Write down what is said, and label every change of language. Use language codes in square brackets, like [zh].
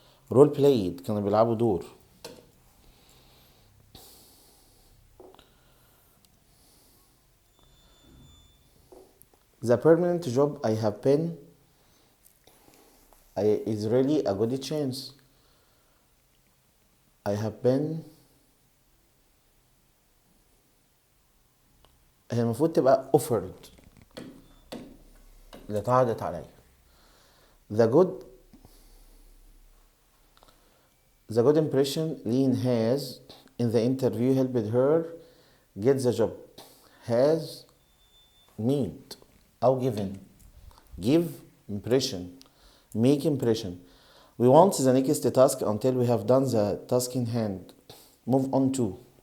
[en] Role played. [ar] كانوا بيلعبوا دور. [en] The permanent job I have been is really a good chance. I have been [ar] هي المفروض تبقى offered اللي اتعرضت عليا. [en] The good impression Lynn has in the interview helped her get the job. Has made أو given. Give impression. Make impression. We want the next task until we have done the task in hand. Move on to.